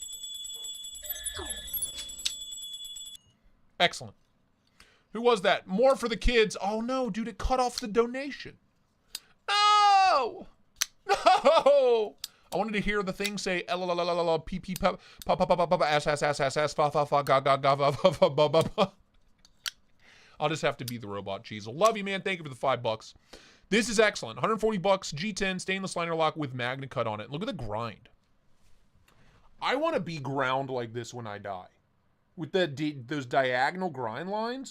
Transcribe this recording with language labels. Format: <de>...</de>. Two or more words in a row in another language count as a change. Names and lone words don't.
<en>Excellent. Who was that? More for the kids. Oh, no, dude, it cut off the donation. No! No! I wanted to hear the thing say pee pop ass fa fa fa ga ga ga fa fa ba ba ba. I'll just have to be the robot Cheezel. Love you, man. Thank you for the $5. This is excellent. $140 G10 stainless liner lock with MagnaCut on it. Look at the grind. I want to be ground like this when I die. With those diagonal grind lines.</en>